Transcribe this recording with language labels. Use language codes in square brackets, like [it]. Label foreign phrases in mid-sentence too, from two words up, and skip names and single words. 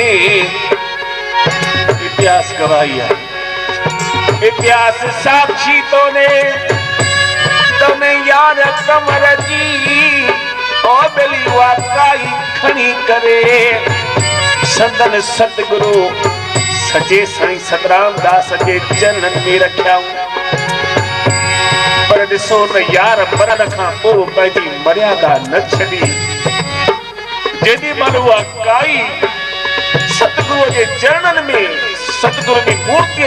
[sd] इतिहास गवाही आहे इतिहास साक्षी तोने यार कमर जी ओ बेली वाकाई खणी करे संदन सतगुरु सचे साईं सतराम दास जे चरणनि में रखियाऊं पर ॾिसो न यार मरण खां पोइ पंहिंजी मर्यादा न छॾी जेॾी महिल उहा काई सतगुरुअ जे चरणनि में सतगुरु जी मूर्तिअ